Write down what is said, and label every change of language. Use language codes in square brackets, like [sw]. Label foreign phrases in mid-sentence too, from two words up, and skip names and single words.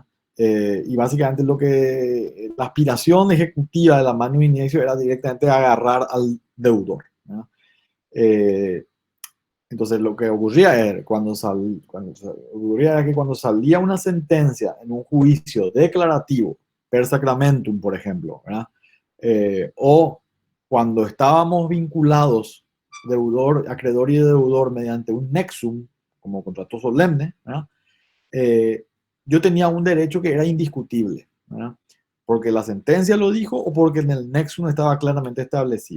[es] Y básicamente la aspiración ejecutiva de la [la] Manus Iniexio [es] era directamente agarrar al deudor, ¿verdad? Eh, Entonces lo que ocurría era, ocurría era que cuando salía una sentencia en un juicio declarativo, [la] per sacramentum, [es] por ejemplo, ¿verdad? O cuando estábamos vinculados, deudor, acreedor y deudor, mediante un nexum, como contrato solemne, ¿verdad? Yo tenía un derecho que era indiscutible, ¿verdad? Porque la sentencia lo dijo o porque en el nexum estaba claramente establecido.